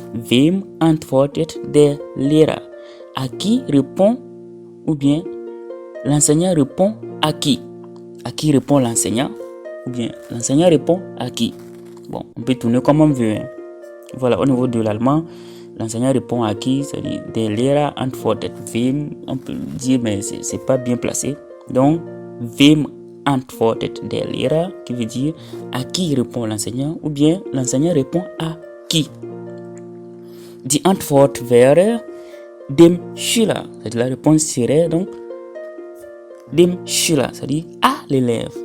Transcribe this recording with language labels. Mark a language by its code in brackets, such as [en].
[de] Wem antwortet der Lehrer? [fr] À qui répond, ou bien l'enseignant répond à qui? À qui répond l'enseignant? Ou bien l'enseignant répond à qui? Bon, on peut tourner comme on veut. Voilà, au niveau de l'allemand, l'enseignant répond à qui? C'est-à-dire [de] der Lehrer antwortet wem. [fr] On peut dire, mais c'est pas bien placé. Donc, [de] wem antwortet der Lehrer, [fr] qui veut dire à qui répond l'enseignant, ou bien l'enseignant répond à qui? [de] Die Antwort wäre dem Schüler. [fr] C'est-à-dire la réponse serait donc [de] dem Schüler, [fr] c'est-à-dire à l'élève.